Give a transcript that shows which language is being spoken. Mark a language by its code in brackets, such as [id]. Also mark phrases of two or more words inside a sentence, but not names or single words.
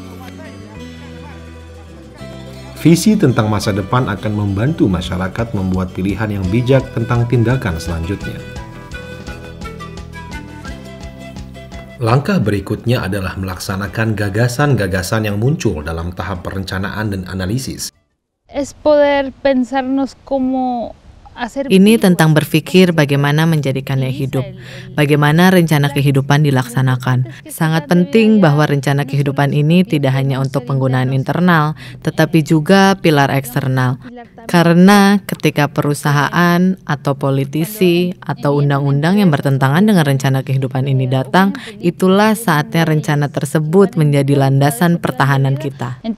[id] Visi tentang masa depan akan membantu masyarakat membuat pilihan yang bijak tentang tindakan selanjutnya. Langkah berikutnya adalah melaksanakan gagasan-gagasan yang muncul dalam tahap perencanaan dan analisis. [es] Es poder pensarnos como [id] Ini tentang berpikir bagaimana menjadikannya hidup, bagaimana rencana kehidupan dilaksanakan. Sangat penting bahwa rencana kehidupan ini tidak hanya untuk penggunaan internal, tetapi juga pilar eksternal. Karena ketika perusahaan atau politisi atau undang-undang yang bertentangan dengan rencana kehidupan ini datang, itulah saatnya rencana tersebut menjadi landasan pertahanan kita.